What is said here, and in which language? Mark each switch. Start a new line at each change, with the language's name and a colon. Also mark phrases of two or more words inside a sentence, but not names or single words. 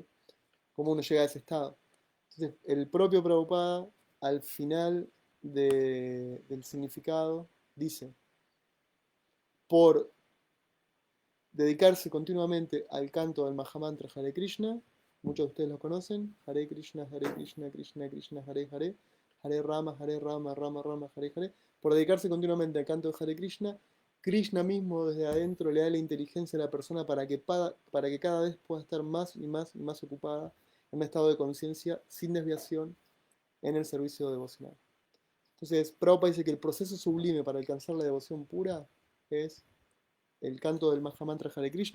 Spanish: ¿Cómo uno llega a ese estado? Entonces, el propio Prabhupada, al final del significado, dice, por dedicarse continuamente al canto del Mahamantra Hare Krishna, muchos de ustedes lo conocen, Hare Krishna, Krishna Krishna, Hare Hare, Hare Rama, Rama Rama, Hare Hare, por dedicarse continuamente al canto de Hare Krishna, Krishna mismo desde adentro le da la inteligencia a la persona para que cada vez pueda estar más y más y más ocupada en un estado de conciencia sin desviación en el servicio devocional. Entonces, Prabhupada dice que el proceso sublime para alcanzar la devoción pura es el canto del Mahamantra Hare Krishna.